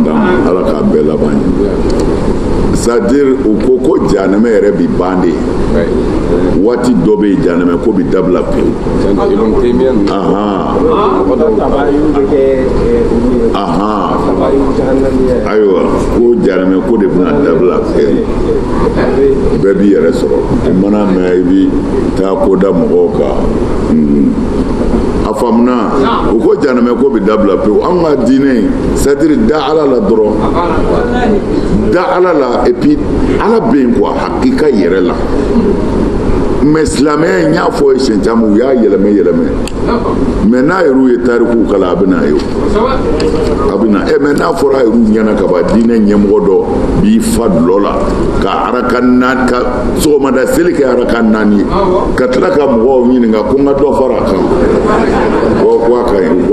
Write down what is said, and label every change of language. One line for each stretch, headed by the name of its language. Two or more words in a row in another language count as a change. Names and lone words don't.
Bambara: d'an ma ala k'a bɛɛ laban ɲɛ c'est-à-dire u ko jahanama yɛrɛ bi ban de waati dɔ bɛ yen jahanama ko bi dabila pewu ayiwa ko jahanama ko de bɛna dabila pewu bɛɛ b'i yɛrɛ sɔrɔ i mana mɛn i bi taa ko da mɔgɔw kan a faamuna u ko jahanama ko bi dabila pewu an ka diinɛ c'est-à-dire da ala la dɔrɔn da ala la
French: et puis
Bambara: ala bɛ yen quoi hakika yɛrɛ la mais silamɛya in y'a fɔ ye siɲɛ caman u y'a yɛlɛmɛ mais n'a yɛrɛ ye tarikuw kalan a bɛ na ye mais n'a fɔra a yɛrɛ ɲɛna ka ban diinɛ ɲɛmɔgɔ dɔ b'i fa dulɔ la ka araka naani ka sɔgɔmada seli kɛ araka naani ka tila ka mɔgɔw ɲininka ko n ka dɔ fara a kan ko a ka ɲi